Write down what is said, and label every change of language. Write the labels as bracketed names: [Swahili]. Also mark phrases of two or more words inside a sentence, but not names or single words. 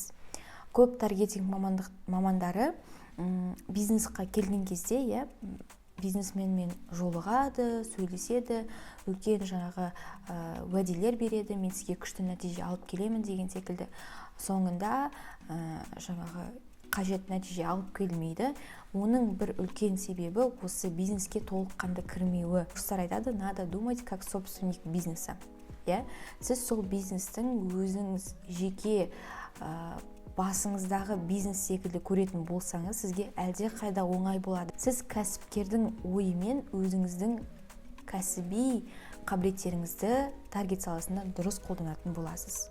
[Kazakh] Көп таргетинг мамандары бизнесқа келген кезде, бизнесменмен жолығады, сөйлеседі, үлкен уәделер береді, мен сізге күшті нәтиже алып келемін деген секілді. Соңында қажет нәтиже алып келмейді. Оның бір үлкен себебі осы бизнеске толыққанды кірмеуі. Жастар айтады, [Russian] надо думать как собственник бизнеса. [Kazakh] Сіз сол бизнестің өзіңіз жеке басыңыздағы бизнес секілді көретін болсаңыз, сізге әлде қайда оңай болады. Сіз кәсіпкердің ойымен өзіңіздің кәсіби қабілеттеріңізді таргет саласында дұрыс қолданатын боласыз.